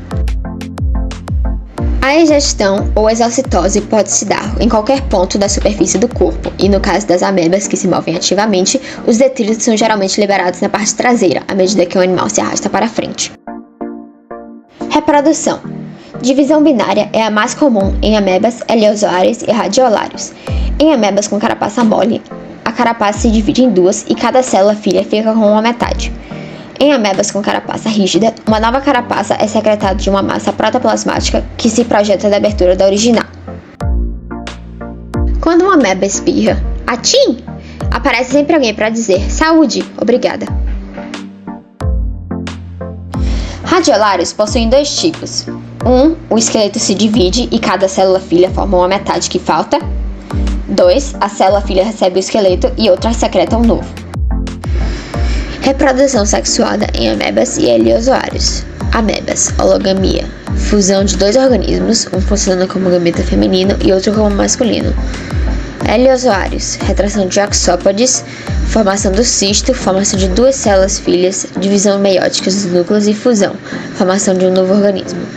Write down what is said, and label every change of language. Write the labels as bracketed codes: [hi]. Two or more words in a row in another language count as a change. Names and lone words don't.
[pt] A egestão ou exocitose pode se dar em qualquer ponto da superfície do corpo, e no caso das amebas que se movem ativamente, os detritos são geralmente liberados na parte traseira, à medida que o animal se arrasta para frente. Reprodução. Divisão binária é a mais comum em amebas, heliozoários e radiolários. Em amebas com carapaça mole, a carapaça se divide em 2 e cada célula filha fica com uma metade. Em amebas com carapaça rígida, uma nova carapaça é secretada de uma massa protoplasmática que se projeta da abertura da original. Quando uma ameba espirra, atim! Aparece sempre alguém para dizer saúde, obrigada. Radiolários possuem 2 tipos. O esqueleto se divide e cada célula filha forma uma metade que falta. 2. A célula filha recebe o esqueleto e outras secretam um novo. Reprodução sexuada em amebas e heliozoários. Amebas, hologamia, fusão de 2 organismos, um funcionando como gameta feminino e outro como masculino. Heliozoários, retração de axópodes, formação do cisto, formação de 2 células filhas, divisão meiótica dos núcleos e fusão, formação de um novo organismo.